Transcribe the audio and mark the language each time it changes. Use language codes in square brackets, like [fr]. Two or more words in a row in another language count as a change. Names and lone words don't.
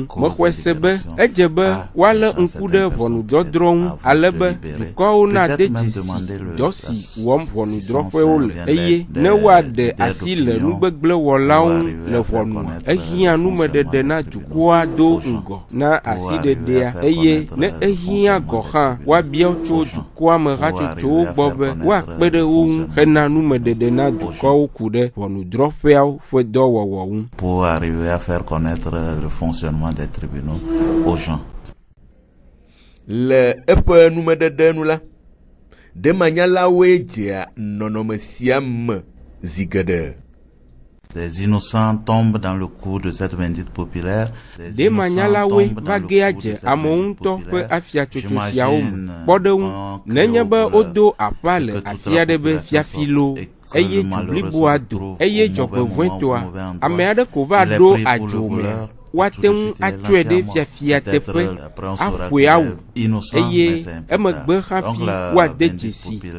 [ee] Mexɔe se be edze be woalé ŋku ɖe ʋɔnudɔdrɔ̃ ŋu ale be dukɔwo na de dzesi dɔ si wɔm ʋɔnudrɔ̃ƒewo le eye ne woaɖe asi le nugbegblẽwɔlawo ŋu le ʋɔnua ehiã numeɖeɖe na dukɔa do ŋgɔ na asiɖeɖea eye ne ehiã gɔ hã woabia tso dukɔa me hatsotsowo gbɔ be woakpe ɖe wo ŋu hena numeɖeɖe na dukɔwo ku ɖe ʋɔnudrɔ̃ƒeawo ƒe dɔwɔwɔ ŋu. [fr] Pour arriver à faire connaître le fonctionnement des tribunaux aux gens. [ee] Le eƒe numeɖeɖe nu la, ɖemanyalawoe dzea nɔnɔme sia me zi geɖe. [fr] Des innocents tombent dans le coup de cette bendite populaire. [ee] Ɖemanyalawoe va gea dze amewo ŋutɔ ƒe afiatsotso siawo me. Kpɔ ɖe ŋu nenye be wodo aƒa le afi aɖe be fiafi loo eye bliboa do eye dzɔgbevɔ̃etɔa ame aɖe ko va ɖo adzo me woate ŋu atsɔe ɖe fiafia teƒe aƒoe awu eye emegbe hafi woade dzesi